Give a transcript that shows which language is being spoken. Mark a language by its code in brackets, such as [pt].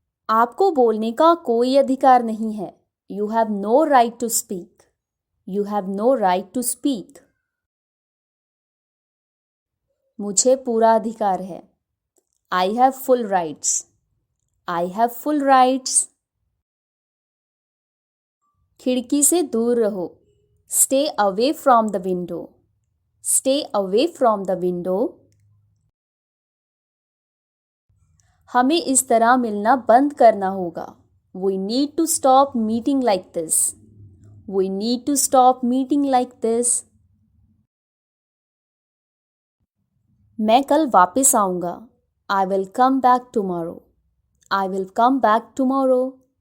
[hi] आपको बोलने का कोई अधिकार नहीं है. [en] You have no right to speak. You have no right to speak. [hi] मुझे पूरा अधिकार है. [en] I have full rights. I have full rights. [hi] खिड़की से दूर रहो. [en] Stay away from the window. Stay away from the window. [hi] हमें इस तरह मिलना बंद करना होगा. [en] We need to stop meeting like this. We need to stop meeting like this. [hi] मैं कल वापस आऊँगा. [en] I will come back tomorrow. I will come back tomorrow.